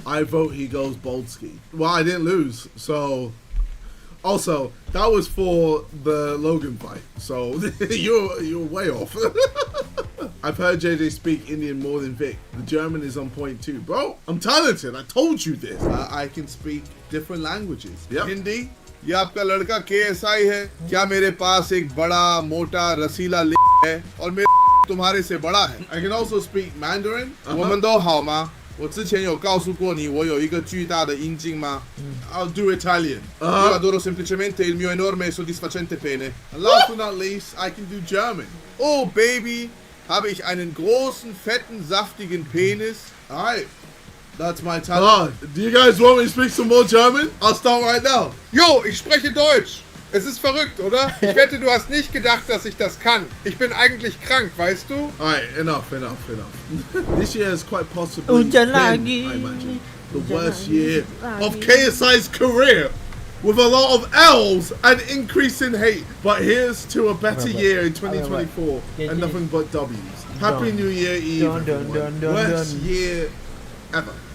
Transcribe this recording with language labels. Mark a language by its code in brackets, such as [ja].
[en] I vote he goes Boldski. Well, I didn't lose, so... Also, that was for the Logan fight, so you're way off. I've heard JJ speak Indian more than Vic. The German is on point too. Bro, I'm talented. I told you this. I can speak different languages. Yep. Hindi. [hi] ये आपका लड़का KSI है क्या मेरे पास एक बड़ा मोटा रसीला है और मेरे तुम्हारे से बड़ा है. [en] I can also speak Mandarin. [zh] 我们都好吗? 我之前有告诉过你我有一个巨大的阴茎吗? [en] I'll do Italian. [it] Io adoro semplicemente il mio enorme e soddisfacente pene. [en] And last but not least, I can do German. Oh baby, [de] habe ich einen großen, fetten, saftigen Penis? [en] Alright. That's my talent. Do you guys want me to speak some more German? I'll start right now. [de] Jo, ich spreche Deutsch. Es ist verrückt, oder? Ich wette, du hast nicht gedacht, dass ich das kann. Ich bin eigentlich krank, weißt du? [en] Alright, enough. This year is quite possibly been, I imagine, the worst year of KSI's career, with a lot of L's and increase in hate. But here's to a better year in 2024 and nothing but W's. Happy New Year Eve, everyone. Worst year ever.